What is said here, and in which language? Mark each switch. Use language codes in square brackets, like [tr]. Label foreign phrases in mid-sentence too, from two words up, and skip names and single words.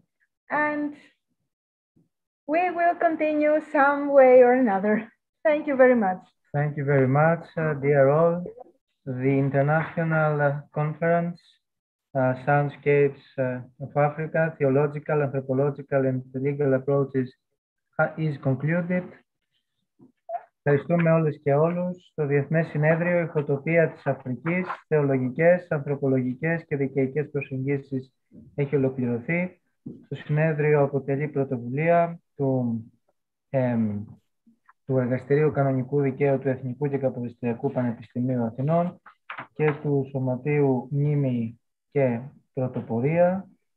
[en] And we will continue some way or another. Thank you very much. Thank you very much, dear all. The International Conference, Soundscapes of Africa, Theological, Anthropological and Legal Approaches is concluded. [el] Ευχαριστούμε όλες και όλους. Το Διεθνές Συνέδριο Ηχοτοπία της Αφρικής, Θεολογικές, Ανθρωπολογικές και Δικαιικές Προσεγγίσεις έχει ολοκληρωθεί. Το συνέδριο αποτελεί πρωτοβουλία του Εργαστηρίου Κανονικού Δικαίου του Εθνικού και Καποδιστριακού Πανεπιστημίου Αθηνών και του Σωματείου Μνήμη και Πρωτοπορία.